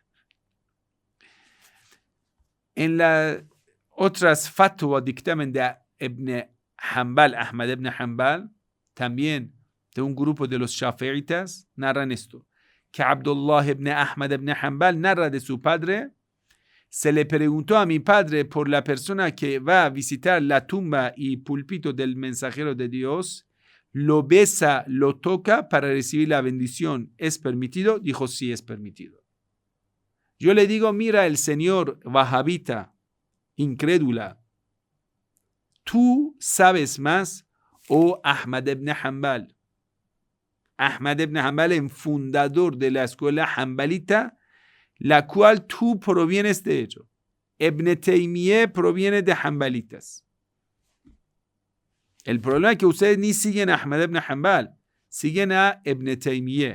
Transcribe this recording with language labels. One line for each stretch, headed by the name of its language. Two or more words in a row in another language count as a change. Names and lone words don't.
Spanish: En las otras fatwa, dictamen de Ibn Hanbal, Ahmad ibn Hanbal, también de un grupo de los shafi'itas, narran esto, que Abdullah ibn Ahmad ibn Hanbal narra de su padre, se le preguntó a mi padre por la persona que va a visitar la tumba y púlpito del mensajero de Dios, lo besa, lo toca para recibir la bendición, ¿es permitido? Dijo, sí, es permitido. Yo le digo, mira, el señor Wahhabita, incrédula, tú sabes más, oh Ahmad ibn Hanbal. Ahmad ibn Hanbal es fundador de la escuela Hanbalita, la cual tú provienes de ello. Ibn Taymiyyah proviene de Hanbalitas. El problema es que ustedes ni siguen a Ahmad ibn Hanbal, siguen a Ibn Taymiyyah.